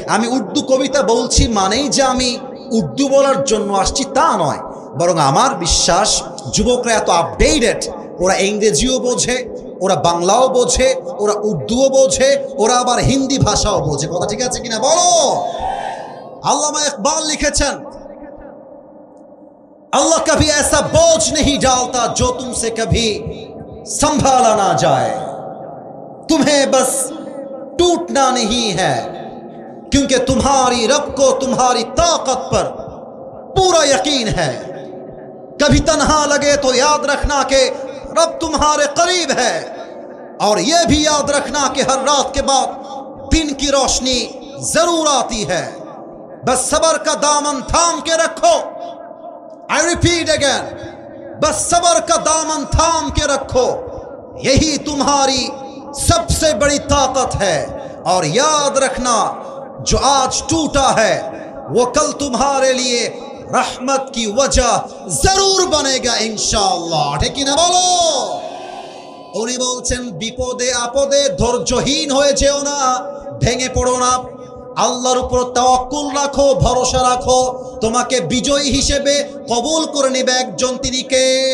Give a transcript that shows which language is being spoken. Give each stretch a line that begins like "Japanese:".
Bangla: আমি উর্দু কবিতা বলছি মানেই যে আমি উর্দু বলার জন্য আসছি তা নয়, বরং আমার বিশ্বাস যুবকরা এত আপডেটেড, ওরা ইংরেজিও বোঝে, ওরা বাংলাও বোঝে, ওরা উর্দুও বোঝে, ওরা আবার হিন্দি ভাষাও বোঝে। কথা ঠিক আছে কিনা বলো? আল্লামা ইকবাল লিখেছেন,
Hindi: अल्लाह कभी ऐसा बोझ नहीं डालता जो तुमसे कभी संभाला ना जाए, तुम्हें बस टूटना नहीं है, क्योंकि तुम्हारी रब को तुम्हारी ताकत पर पूरा यकीन है। कभी तन्हा लगे तो याद रखना कि रब तुम्हारे करीब है, और यह भी याद रखना कि हर रात के बाद दिन की रोशनी जरूर आती है। बस सब्र का दामन थाम के रखो।
English: I repeat again,
Hindi: बस सब्र का दामन थाम के रखो, यही तुम्हारी सबसे बड़ी ताकत है। और याद रखना, जो आज टूटा है वो कल तुम्हारे लिए रहमत की वजह जरूर बनेगा इंशाअल्लाह। ठीक है ना बोलो? उन्हीं
Bangla: बोलছেন, বিপদে আপদে ধৈর্যহীন হয়ে যেও না, ভেঙে পড়ো না, আল্লাহর উপর তাওয়াক্কুল রাখো, ভরসা রাখো। তোমাকে বিজয়ী হিসেবে কবুল করে নেবে একজন, তিনি কে?